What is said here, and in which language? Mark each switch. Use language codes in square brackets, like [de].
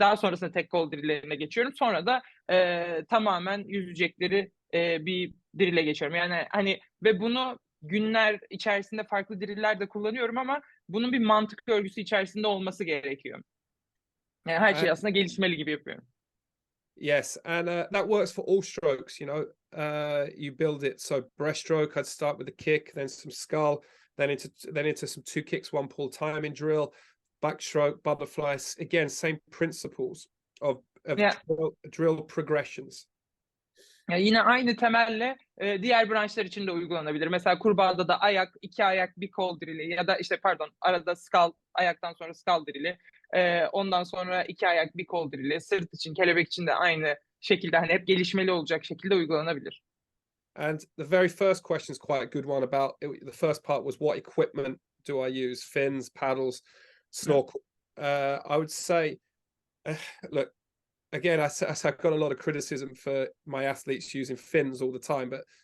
[tr] Daha sonrasında tek kol drill'lerine geçiyorum. Sonra da tamamen yüzecekleri bir drill'e geçiyorum. Yani hani ve bunu günler içerisinde farklı drill'ler de kullanıyorum ama bunun bir mantık örgüsü içerisinde olması gerekiyor. Yani her şey aslında gelişmeli gibi yapıyorum. [en] Yes, and that works for all strokes. You know, you build it. So breaststroke, I'd start with a kick, then some scull, then into some 2 kicks, 1 pull timing drill, backstroke, butterflies. Again, same principles of drill progressions. [tr] Yani yine aynı temelle diğer branşlar için de uygulanabilir. Mesela kurbağada da ayak, 2 ayak, bir kol drill'i ya da işte arada skull, ayaktan sonra skull drill'i. Ondan sonra 2 ayak, bir kol drill'i. Sırt için, kelebek için de aynı şekilde hani hep gelişmeli olacak şekilde uygulanabilir. [en] And the very first question is quite a good one about it. The first part was what equipment do I use? Fins, paddles, snorkel. I would say, look, again, I've got a lot of criticism for my athletes using fins all the time, but